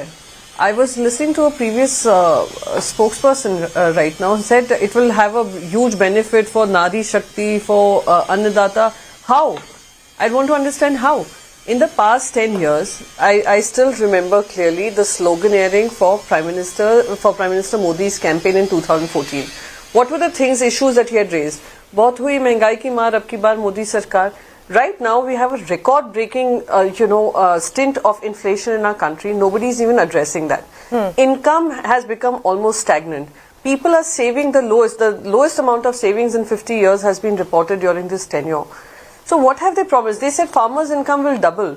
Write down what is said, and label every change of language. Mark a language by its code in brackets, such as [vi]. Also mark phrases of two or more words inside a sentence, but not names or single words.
[en] I was listening to a previous spokesperson right now who said it will have a huge benefit for Nari Shakti, for Annadata. How? I want to understand how. In the past 10 years, I still remember clearly the sloganeering for Prime Minister Modi's campaign in 2014. What were the issues that he had raised? [hi] बहुत हुई महंगाई की मार, अब की बार मोदी सरकार. [en] Right now, we have a record-breaking, stint of inflation in our country. Nobody is even addressing that. Income has become almost stagnant. People are saving the lowest amount of savings in 50 years has been reported during this tenure. So what have they promised? They said farmers' income will double.